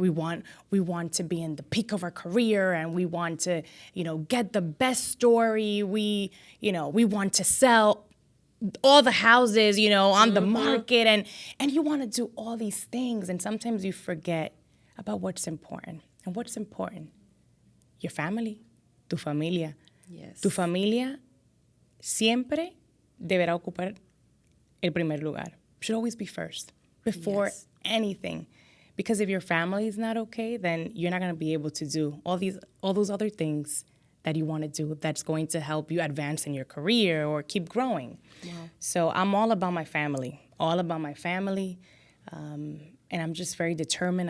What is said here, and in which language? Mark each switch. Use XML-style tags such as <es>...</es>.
<en>We want to be in the peak of our career, and we want to, get the best story. We want to sell all the houses, on the market, and you want to do all these things, and sometimes you forget about what's important. And what's important? Your family,</en> <es>tu familia.</es> <en>Yes.</en> <es>Tu familia siempre deberá ocupar el primer lugar.</es> <en>Should always be first before anything. Because if your family is not okay, then you're not going to be able to do all those other things that you want to do that's going to help you advance in your career or keep growing. Wow. So I'm all about my family, and I'm just very determined.</en>